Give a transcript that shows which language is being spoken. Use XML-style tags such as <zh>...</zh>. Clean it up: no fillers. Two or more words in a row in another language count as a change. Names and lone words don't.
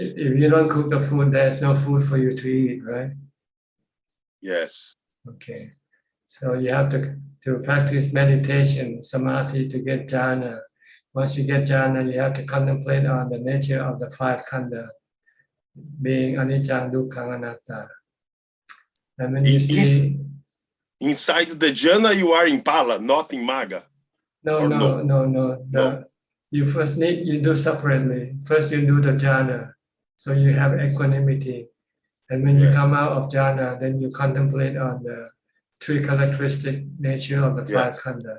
<en>If you don't cook the food, there's no food for you to eat, right? Yes. Okay. So you have to practice meditation, samadhi to get jhana. Once you get jhana, you have to contemplate on the nature of the five khandha, being</en> <pi>anicca, dukkha, anatta.</pi> <en>And when you see inside the jhana, you are in pala, not in magga. No. You first you do separately. First you do the jhana, so you have equanimity. And when you come out of jhana, then you contemplate on the three characteristic nature of the five khandha.</en>